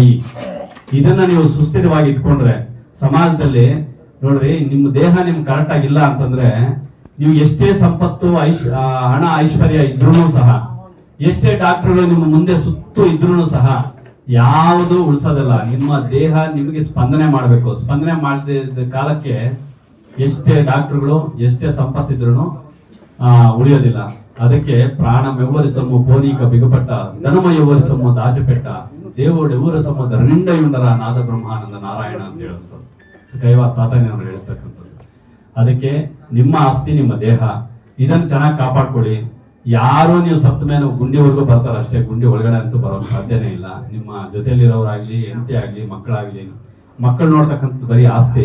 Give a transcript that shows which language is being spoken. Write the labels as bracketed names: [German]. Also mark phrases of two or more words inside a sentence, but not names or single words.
[Kannada] ಇದನ್ನ ನೀವು ಸುಸ್ಥಿರವಾಗಿ ಇಟ್ಕೊಂಡ್ರೆ ಸಮಾಜದಲ್ಲಿ ನೋಡ್ರಿ, ನಿಮ್ಮ ದೇಹ ನಿಮ್ಗೆ ಕರೆಕ್ಟ್ ಆಗಿಲ್ಲ ಅಂತಂದ್ರೆ ನೀವು ಎಷ್ಟೇ ಸಂಪತ್ತು ಹಣ ಐಶ್ವರ್ಯ ಇದ್ರೂ ಸಹ ಎಷ್ಟೇ ಡಾಕ್ಟರ್ಗಳು ನಿಮ್ಮ ಮುಂದೆ ಸುತ್ತು ಇದ್ರೂ ಸಹ ಯಾವುದು ಉಳಿಸೋದಿಲ್ಲ. ನಿಮ್ಮ ದೇಹ ನಿಮಗೆ ಸ್ಪಂದನೆ ಮಾಡಬೇಕು. ಸ್ಪಂದನೆ ಮಾಡದ ಕಾಲಕ್ಕೆ ಎಷ್ಟೇ ಡಾಕ್ಟರ್ಗಳು ಎಷ್ಟೇ ಸಂಪತ್ತಿದ್ರು ಉಳಿಯೋದಿಲ್ಲ. [Telugu] ಅದಕ್ಕೆ ప్రాణమెవ్వరిసొమ్ము పోనీక బిగపట్ట ధనమెవ్వరిసొమ్ము దాచిపెట్ట దేవుడు ఎవరి సొమ్ము ధరణిండెయుండర నాద బ్రహ్మానంద నారాయణ [Kannada] ಅಂತ ಹೇಳುತ್ತಾರೆ. ಕೈವಾರ ತಾತನವರು ಹೇಳ್ತಕ್ಕಂಥದ್ದು. ಅದಕ್ಕೆ ನಿಮ್ಮ ಆಸ್ತಿ ನಿಮ್ಮ ದೇಹ, ಇದನ್ನು ಚೆನ್ನಾಗಿ ಕಾಪಾಡ್ಕೊಳ್ಳಿ. ಯಾರು ನೀವು ಸತ್ತ ಮೇಲೆ ಗುಂಡಿವರೆಗೂ ಬರ್ತಾರೆ ಅಷ್ಟೇ, ಗುಂಡಿ ಒಳಗಡೆ ಅಂತೂ ಬರೋಕ್ ಸಾಧ್ಯನೇ ಇಲ್ಲ. ನಿಮ್ಮ ಜೊತೆಯಲ್ಲಿರೋರಾಗ್ಲಿ, ಹೆಂಡತಿ ಆಗ್ಲಿ, ಮಕ್ಕಳಾಗ್ಲಿ, ಮಕ್ಕಳು ನೋಡ್ತಕ್ಕಂಥದ್ದು ಬರೀ ಆಸ್ತಿ.